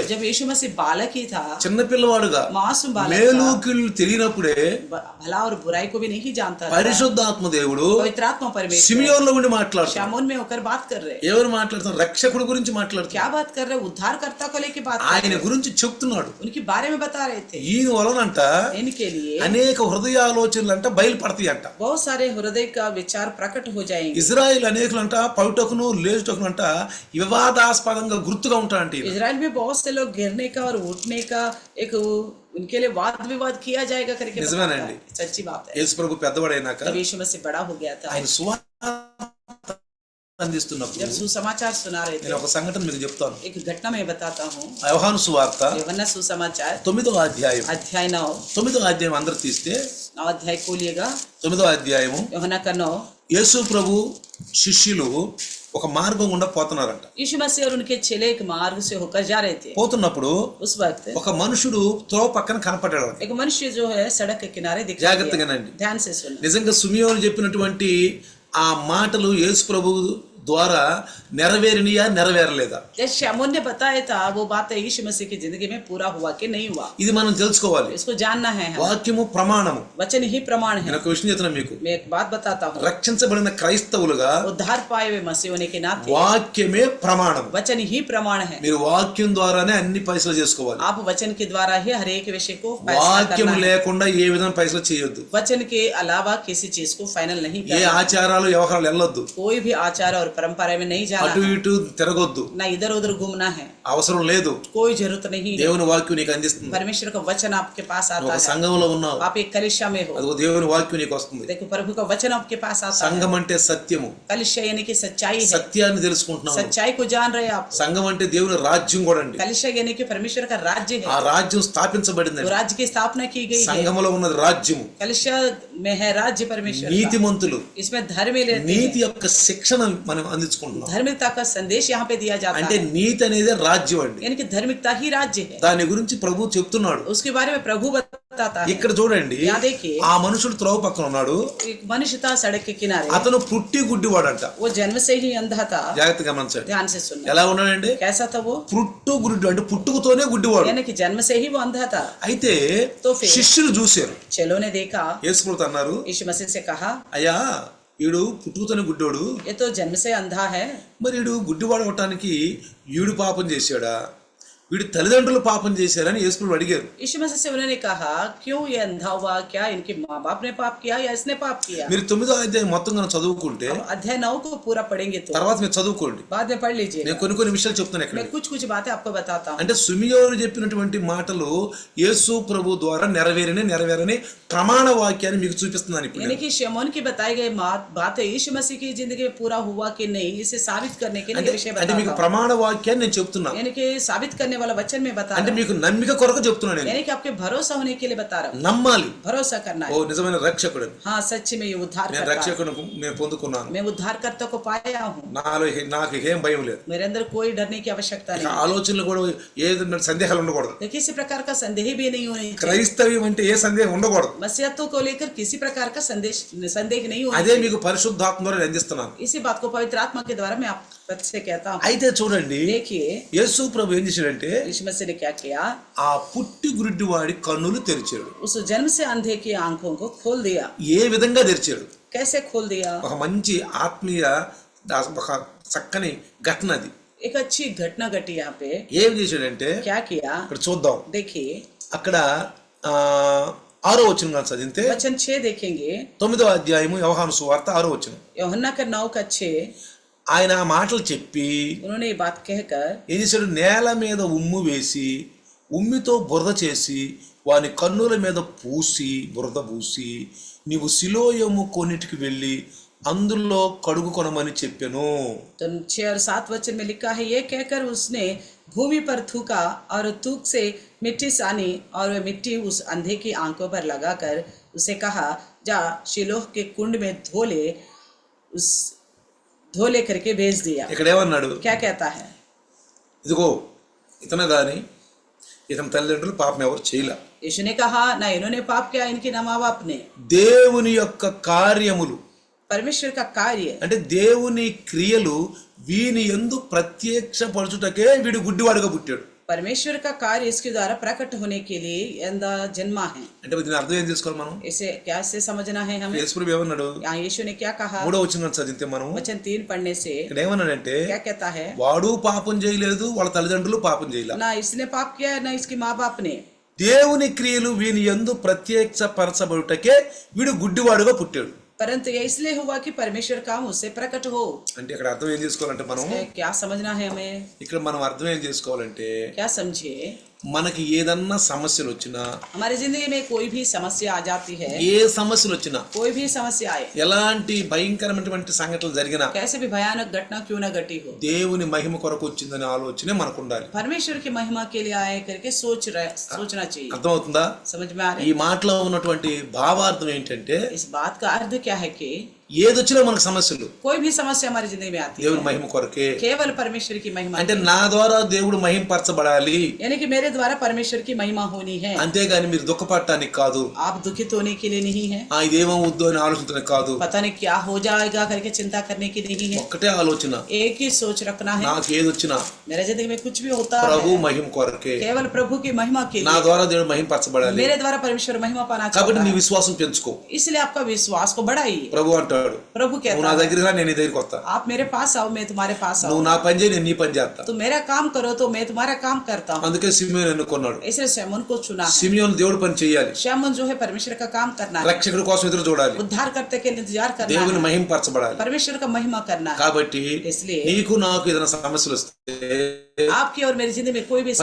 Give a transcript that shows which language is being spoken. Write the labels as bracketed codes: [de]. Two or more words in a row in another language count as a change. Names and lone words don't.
[hi] जब यीशु मसीह बालक ही था, [te] చిన్న పిల్లవాడుగా [hi] मासूम बालक [te] మేలు [hi] था, [te] కీళ్ళు తెలియనప్పుడే [hi] भला और बुराई को भी नहीं जानता था, [te] పరిశుద్ధాత్మ దేవుడు [hi] पवित्र आत्मा परमेश्वर [te] సిమియోన్లో ఉండి మాట్లాడుతాడు. [hi] शैमोन में होकर बात कर रहे. [te] ఎవరు మాట్లాడుతున్నారు? రక్షకుడి గురించి మాట్లాడుతాడు. [hi] क्या बात कर रहे? उद्धारकर्ता को लेके बात कर [te] ఆయన [hi] रहे. [te] గురించి చెప్తున్నాడు. [hi] उनके बारे में बता रहे थे. [te] ఈయన వలనంట [hi] इनके लिए [te] అనేక హృదయాలోచనలు అంట బయలుపడతాయి అంట. [hi] बहुत सारे हृदय का विचार प्रकट हो जाएंगे. [te] ఇజ్రాయిల్ అనేకులంట పౌటకును లేచుటకును అంట వివాదాస్పదంగా గుర్తుగా ఉంటాయంట. [hi] इजराइल में बहुत से लोग गिरने का और उठने का एक उनके लिए वाद विवाद किया जाएगा करके बताता [te] निजमेనండి. [hi] है. सच्ची बात है. [te] యేసు ప్రభు పెద్దవాడైనాక [hi] जब यीशु मसीह बड़ा हो गया था, [te] ఆయన సువార్త అందిస్తున్నప్పుడు [hi] जब सुसमाचार सुना रहे थे, [te] నేను ఒక సంఘటన మీకు చెప్తాను. [hi] एक घटना मैं बताता हूँ. [te] యోహాను సువార్త [hi] యోహన్నా सुसमाचार [te] 9వ అధ్యాయం. [hi] अध्याय 9. [te] 9వ అధ్యాయం అందరూ తీస్తే [hi] 9 अध्याय खोलिएगा. [te] 9వ అధ్యాయము. [hi] యోహన్నా का 9. [te] యేసు ప్రభు శిష్యులు ఒక మార్గం గుండా పోతున్నారంట. [hi] यीशु मसीह और उनके चेले एक मार्ग से होकर जा रहे थे. [te] పోతున్నప్పుడు [hi] उस वक्त [te] ఒక మనుషుడు త్రోవ పక్కన కనపడ్డాడు. [hi] एक मनुष्य जो है सड़क के किनारे दिखाई [te] జాగ్రత్తగానండి. [hi] दिया. ध्यान से सुनो. [te] నిజంగా సిమియోను చెప్పినటువంటి ఆ మాటలు యేసు ప్రభు ద్వారా నెరవేరినయా నెరవేరలేదా? [hi] जैसे शैमोन ने बताया था, वो बात यीशु मसीह की जिंदगी में पूरा हुआ कि नहीं हुआ, [te] ఇది మనం తెలుసుకోవాలి. [hi] इसको जानना है. हम [te] వాక్యము ప్రమాణము. [hi] वचन ही प्रमाण है. [te] నేను ఒక విషయం చెప్తున్నా మీకు. [hi] मैं एक बात बताता हूँ. [te] రక్షించబడిన క్రైస్తవులుగా [hi] उद्धार पाए हुए मसीह होने के नाते [te] వాక్యమే ప్రమాణం. [hi] वचन ही प्रमाण है. [te] మీరు వాక్యం ద్వారానే అన్ని పైసలు చేసుకోవాలి. [hi] आप वचन के द्वारा ही हर एक विषय को फैसला [te] వాక్యం [hi] करना है. [te] లేకుండా ఏ విధంగా పైసలు చేయొద్దు. [hi] वचन के अलावा किसी चीज को फाइनल नहीं [te] ఏ [hi] करना. [te] ఆచారాలు వ్యవహారాలు వెళ్ళొద్దు. [hi] कोई भी आचार और परंपरा में नहीं जाना [te] అటు [hi] है, [te] ఇటు తిరగొద్దు, [hi] ना इधर उधर घूमना है, [te] అవసరం లేదు. [hi] कोई जरूरत नहीं है। [te] దేవుని వాక్యం నీకు అందిస్తుంది. [hi] परमेश्वर का वचन आपके पास आता [te] ఒక [hi] है, [te] సంఘంలో ఉన్నావు, [hi] आप एक कलिशा में हो, [te] అదిగో దేవుని వాక్యం నీకు వస్తుంది. [hi] देखो प्रभु का वचन आपके पास आता है। [te] సంఘం అంటే సత్యము, [hi] कलिशा यानी कि सच्चाई है, [te] సత్యాన్ని తెలుసుకుంటున్నావు. [hi] सच्चाई को जान रहे हैं आप। [te] సంఘం అంటే దేవుని రాజ్యం కూడా అండి. [hi] कलिशा यानी कि परमेश्वर का राज्य [te] ఆ [hi] है, [te] రాజ్యం స్థాపించబడింది. [hi] वो राज्य की स्थापना की गई है। [te] సంఘములో ఉన్నది రాజ్యము. [hi] कलिशा में है राज्य परमेश्वर का। [te] నీతిమంతులు [hi] इसमें धर्म लेते [te] నీతి [hi] हैं, [te] యొక్క శిక్షణ మనం అందించుకుంటున్నాం. [hi] धार्मिकता का संदेश यहाँ पे दिया जाता [te] అంటే [hi] है, [te] నీతి అనేది రాజ్యం అండి. [hi] यानी कि धार्मिकता ही राज्य है। [te] దాని గురించి ప్రభు చెప్తున్నాడు. [hi] उसके बारे में प्रभु बताता है। [te] ఇక్కడ చూడండి, [hi] यहाँ देखिए, [te] ఆ మనుషుడు త్రోవ పక్కన ఉన్నాడు. [hi] एक मनुष्य था सड़क के किनारे, [te] అతను పుట్టి గుడ్డివాడంట. [hi] वो जन्म से ही अंधा था। [te] జాగ్రత్తగా గమనించండి. [hi] ध्यान से सुनना, [te] ఎలా ఉన్నాడండి? [hi] कैसा था वो? [te] పుట్టు గుడ్డు అంటే పుట్టుకతోనే గుడ్డివాడు. [hi] यानी कि जन्म से ही वो अंधा था। [te] అయితే [hi] तो फिर [te] శిష్యులు చూశారు. [hi] चेलों ने देखा, [te] యేసుప్రభు అన్నారు, [hi] यीशु मसीह से कहा, [te] అయ్యా వీడు పుట్టుకతోనే గుడ్డోడు, [hi] ये तो जन्म से अंधा है, [te] మరి వీడు గుడ్డివాడు అవటానికి వీడు పాపం చేశాడా, వీడి తల్లిదండ్రులు పాపం చేశారని యేసుప్రభు అడిగారు. [hi] यीशु मसीह से उन्होंने कहा, क्यों ये अंधा हुआ? क्या इनके माँ बाप ने पाप किया या इसने पाप किया? [te] మీరు 9వ అధ్యాయం మొత్తం కనుక చదువుకుంటే [hi] अब अध्याय 9 को पूरा पढ़ेंगे तो [te] తర్వాత మీరు చదువుకోండి. [hi] बाद में पढ़ लीजिए। [te] నేను కొన్ని విషయాలు చెప్తాను ఇక్కడ. [hi] मैं कुछ बातें आपको बताता हूँ। [te] అంటే సుమియోను చెప్పినటువంటి మాటలు యేసు ప్రభు ద్వారా నెరవేరని ప్రమాణ వాక్యాన్ని మీకు చూపిస్తున్నాను ఇప్పుడు [hi] यानी [te] నేను. [hi] कि शमौन की बताई गई बातें यीशु मसीह की जिंदगी में पूरा हुआ कि नहीं, इसे साबित करने के लिए विषय [te] అంటే మీకు [hi] बताता हूँ। [te] ప్రమాణ వాక్యాన్ని నేను చెప్తున్నా. [hi] यानी कि साबित करने वाला वचन में बता [te] అంటే [hi] रहा [te] మీకు నమ్మిక కొరకు చెప్తున్నాను [hi] हूँ, [te] నేను. [hi] यानी कि आपके भरोसा होने के लिए बता रहा हूँ। [te] నమ్మాలి. [hi] भरोसा करना [te] ఓ [hi] है, [te] నిజమైన రక్షకుడు, [hi] हाँ सच्ची में ये उद्धार [te] నేను [hi] करता है। [te] రక్షకుడు నేను పొందుకున్నాను. [hi] मैं उद्धारकर्ता को पाया हूँ, [te] నాకు ఏం భయం లేదు. [hi] मेरे अंदर कोई डरने की आवश्यकता [te] ఇక [hi] नहीं, [te] ఆలోచనలు కూడా ఏదైనా సందేహాలు ఉండకూడదు. [hi] तो किसी प्रकार का संदेह भी नहीं होनी चाहिए। [te] క్రైస్తవ్యం అంటే ఏ సందేహం ఉండకూడదు. [hi] मसीहत्व को लेकर किसी प्रकार का संदेह नहीं होना [te] అదే [hi] चाहिए। [te] మీకు పరిశుద్ధాత్మ ద్వారా నేను అందిస్తున్నాను. [hi] इसी बात को पवित्र आत्मा के द्वारा मैं आप से कहता हूँ। [te] అయితే చూడండి, [hi] देखिए [te] యేసు ప్రభు ఏం చేశాడంటే [hi] यीशु मसीह ने क्या किया, [te] ఆ పుట్టి గుడ్డివాడి కన్నులు తెరిచాడు. [hi] उस जन्म से अंधे की आंखों को खोल दिया। [te] ఏ విధంగా తెరిచాడు? [hi] कैसे खोल दिया? [te] ఒక మంచి ఆత్మీయ ఒక చక్కని ఘటన అది. [hi] एक अच्छी घटना घटी यहाँ पे। [te] ఏం చేశాడంటే [hi] क्या किया [te] ఇక్కడ చూద్దాం. [hi] देखिए, [te] అక్కడ 6వ వచనం కానీ చదివితే [hi] वचन 6 देखेंगे, [te] 9వ అధ్యాయము యోహాను సువార్త 6వ వచనం. [hi] यूहन्ना का 9 का 6, [te] ఆయన ఆ మాటలు చెప్పి [hi] उन्होंने ये बात कहकर [te] ఏం చేశాడు? నేల మీద ఉమ్ము వేసి ఉమ్మితో బురద చేసి వాని కన్నుల మీద బురద పూసి నీవు సిలోయము కొన్నిటికి వెళ్ళి అందులో కడుగు కొనమని చెప్పాను. [hi] तो 6 और 7 वचन में लिखा है, ये कहकर उसने भूमि पर थूका और थूक से मिट्टी सानी और वह मिट्टी उस अंधे की आंखों पर लगाकर उसे कहा, जा शिलोह के कुंड में धो ले करके भेज दिया। [te] ఇక్కడ ఏమన్నాడు? [hi] क्या कहता है? [te] ఇదిగో ఇతను గాని ఇతని తల్లిదండ్రులు పాపం ఎవరు చేయలే. [hi] यीशु ने कहा, ना इन्होंने पाप किया, इनके ना माँ बाप ने। [te] దేవుని యొక్క కార్యములు [hi] परमेश्वर का कार्य, [te] అంటే దేవుని క్రియలు వీని యందు ప్రత్యక్షపరచుటకే వీడు గుడ్డివాడుగా పుట్టాడు. [hi] परमेश्वर का कार्य इसके द्वारा प्रकट होने के लिए अंधा जन्मा है। [te] అంటే దీని అర్థం ఏం చేసుకోవాలి మనం? [hi] इसे कैसे समझना है हमें? [te] యేసుప్రభు ఏమన్నాడు? [hi] यहाँ यीशु ने क्या कहा? [te] 3వ వచనం చదివితే మనం [hi] वचन 3 पढ़ने से [te] ఇక్కడ ఏమన్నాడంటే [hi] क्या कहता है, [te] వాడు పాపం చేయలేదు, వాళ్ళ తల్లిదండ్రులు పాపం చేయలే. [hi] ना इसने पाप किया ना इसके माँ बाप ने। [te] దేవుని క్రియలు వీని యందు ప్రత్యక్షపరచబడుటకే వీడు గుడ్డివాడుగా పుట్టాడు. [hi] परंतु ये इसलिए हुआ कि परमेश्वर काम उससे प्रकट हो। [te] అంటే ఇక్కడ అర్థం ఏం చేసుకోవాలంటే మనం [hi] क्या समझना है हमें? [te] ఇక్కడ మనం అర్థం ఏం చేసుకోవాలంటే [hi] क्या समझे? [te] మనకి ఏదన్నా సమస్యలు వచ్చినా, [hi] हमारी जिंदगी में कोई भी समस्या आ जाती है, [te] ఏ సమస్యలు వచ్చినా, [hi] कोई भी समस्या आए, [te] ఎలాంటి భయంకరమైనటువంటి సంఘటనలు జరిగినా [hi] कैसे भी भयानक घटना क्यों न घटी हो, [te] దేవుని మహిమ కొరకు వచ్చిందనే ఆలోచనే మనకు ఉండాలి. [hi] परमेश्वर की महिमा के लिए आए करके सोचना चाहिए। [te] అర్థమవుతుందా? [hi] समझ में आ रही [te] ఈ మాటలో ఉన్నటువంటి భావార్థం ఏంటంటే [hi] इस बात का अर्थ क्या है कि [te] ఏదొచ్చినా మనకు సమస్యలు [hi] कोई भी समस्या हमारी जिंदगी में आती [te] దేవుని [hi] है, [te] మహిమ కొరకే. [hi] केवल परमेश्वर की महिमा [te] అంటే నా ద్వారా దేవుడు మహిమపరచబడాలి, [hi] यानी कि मेरे द्वारा परमेश्वर की महिमा होनी है, [te] అంతేగాని మీరు దుఃఖపడటానికి కాదు, [hi] आप दुखित होने के लिए नहीं है, [te] ఇదేమవుద్దు అని ఆలోచించడానికి కాదు. [hi] पता नहीं क्या हो जाएगा करके चिंता करने की नहीं है। [te] ఒక్కటే ఆలోచన, [hi] एक ही सोच रखना है, [te] నాకు ఏదొచ్చినా [hi] मेरे जिंदगी में कुछ भी होता [te] ప్రభు [hi] है [te] మహిమ కొరకే, [hi] केवल प्रभु की महिमा के [te] నా [hi] लिए, [te] ద్వారా దేవుడు మహిమపరచబడాలి. [hi] मेरे द्वारा परमेश्वर महिमा पाना [te] కాబట్టి [hi] चाहता [te] నీ [hi] है, [te] విశ్వాసం పెంచుకో. [hi] इसलिए आपका विश्वास को बढ़ाइए। [te] ప్రభు అంటాడు, అంటాడు, [hi] प्रभु [te] నువ్వు [hi] कहता [te] నా [hi] है [te] దగ్గర రా, నేను నీ దగ్గరికి వస్తా, [hi] आप मेरे पास आओ मैं तुम्हारे पास [te] నువ్వు [hi] आऊँ, [te] నా పని చేయి, నేను నీ పని చేస్తా. [hi] तो मेरा काम करो तो मैं तुम्हारा काम करता हूँ. [te] అందుకే సిమియోను ఎన్నుకున్నాడు. [hi] इसलिए शैमोन को चुना है. [te] సిమియోను దేవుడు పని చేయాలి, [hi] शैमोन जो है परमेश्वर का काम करना है, [te] రక్షకుడి కోసం ఎదురు చూడాలి, [hi] उद्धार करते के इंतजार करना [te] దేవుని [hi] है, [te] మహిమపరచబడాలి. [hi] परमेश्वर का महिमा करना है. [te] కాబట్టి [hi] इसलिए [te] నీకు నాకు ఏదైనా సమస్యలు వస్తే [hi] आपकी और मेरी जिंदगी में कोई भी समस्या